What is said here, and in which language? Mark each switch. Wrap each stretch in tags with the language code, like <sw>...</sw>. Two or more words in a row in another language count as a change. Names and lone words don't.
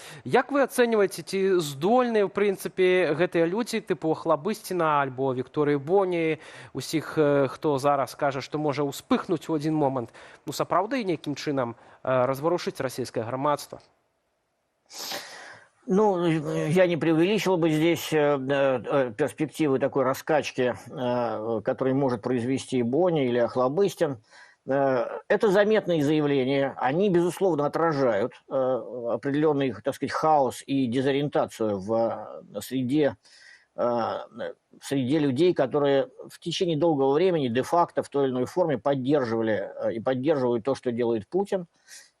<be>Як вы ацэньваеце, ці здольныя, в прынцыпе, гэтыя людзі, тыпу Хлабысціна альбо Вікторыі Боні, усіх, хто зараз кажа, што можа успыхнуць у</be> <ru>один момент,</ru> <be>ну, сапраўды нейкім чынам разварушыць расійскае грамадства? Ну,</be> <ru>я не преувеличил бы здесь перспективы такой раскачки, которую может произвести Боня или Охлобыстин. Это заметные заявления, они, безусловно, отражают определенный, так сказать, хаос и дезориентацию в среде людей, которые в течение долгого времени де-факто в той или иной форме поддерживали и поддерживают то, что делает Путин.</ru>